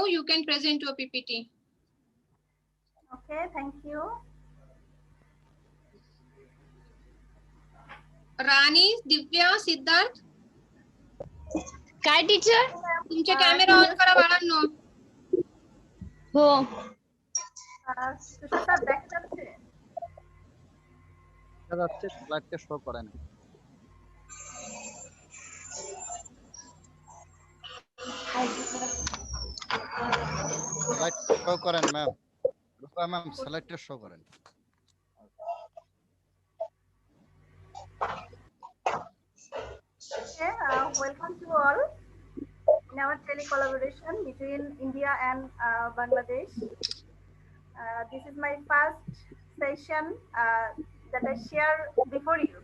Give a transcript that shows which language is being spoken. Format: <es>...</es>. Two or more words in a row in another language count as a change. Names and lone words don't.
<en>You can present your PPT. Okay, thank you.</en> <mr>राणी, दिव्या, सिद्धार्थ, काय टीचर तुमचे कॅमेरा ऑन करा बाळांनो. हो</mr> <bn>তুষার স্যার দেখা যাচ্ছে? দেখা যাচ্ছে, স্লাইডটা শো করে না।</bn> <en>slide show</en> <bn>করেন ম্যাম, রূপা ম্যাম স্লাইডটা শো করেন।</bn> <en>Okay, welcome to all in our tele-collaboration between India and Bangladesh. This is my first session that I share before you.</en>